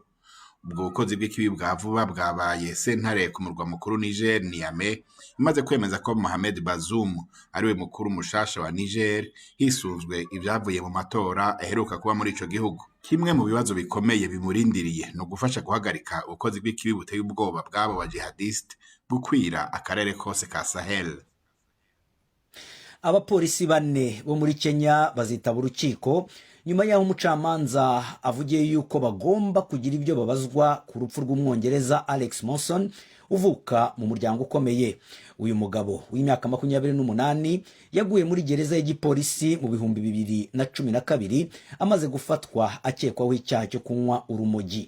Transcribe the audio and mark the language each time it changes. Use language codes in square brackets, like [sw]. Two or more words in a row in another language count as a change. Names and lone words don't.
[rn] Ubwo bukozi bw'ikibi bwa vuba bwabaye sentare ku murwa mukuru Niger Niamey imaze kwemeza ko Mohamed Bazoum ariwe mukuru mushasha wa Niger hisunzwe ibyavuye mu matora aheruka kuba muri ico gihugu. Kimwe mu bibazo bikomeye bimurindiriye no gufasha guhagarika ubukozi bw'ikibi buteye ubwoba bwabo ba jihadiste bukwira akarere kose ka Sahel. [rw] Abapolisi 4 bo muri Kenya bazitaba urukiko nyuma y'aho umucamanza avugiye yuko bagomba kugira ibyo babazwa ku rupfu rw'umwongereza Alex Monson uvuka mu muryango ukomeye. Uyu mugabo w'imyaka 28 yaguye muri gereza y'igipolisi mu 2012 amaze gufatwa akekwaho icyaha cyo kunywa urumogi.